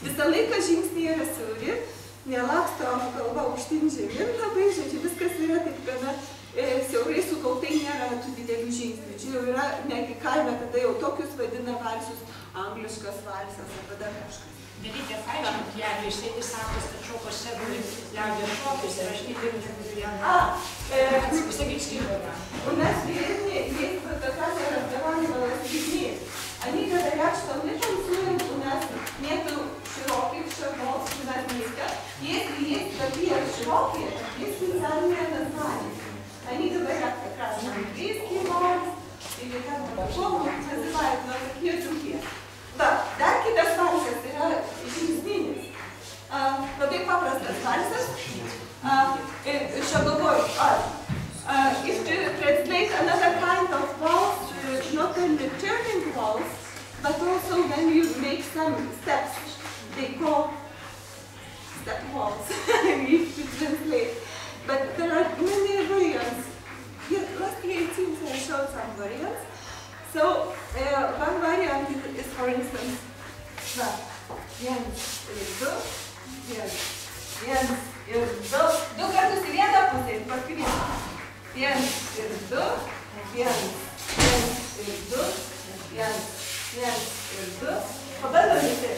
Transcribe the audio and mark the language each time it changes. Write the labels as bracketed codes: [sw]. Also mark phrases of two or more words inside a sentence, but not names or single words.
[lt] laiką žingsniai yra siauri, nelaksto galva aukštyn žemyn labai, žodžiu, viskas yra taip gana siaurai sukautai, nėra tų didelių žingsnių. Čia jau yra, negi kaime tada jau tokius vadina valsus, angliškas valsas arba dar kažkas. Nereikia paaiškinti, jeigu jisai sako, kad šokose turi liaudės šokius ir aš nedirbu vieną. Pasakyti skirtumą. [ru] У нас в деревне есть вот такая разговаривала с людьми. Они говорят, что мы танцуем, у нас нету широких шагов, у нас низко. Если есть такие широкие, есть специальное название. Они говорят как раз английский вальс, или как-то по-другому называют, но такие другие. Да, [lt] dar kitas valsas yra žingsninis. Labai paprastas valsas. Aš galvoju, [en] if to translate another kind of waltz, not only turning waltz, but also when you make some steps, they call step waltz, if to translate. But there are many variants. Last year it seems I showed some variants. So, one variant is, for instance, [lt] viens ir du, viens ir du. Du kartus į vieną pusę ir paskui vieną. Viens ir du, viens ir du, viens ir du. Pabandom visi.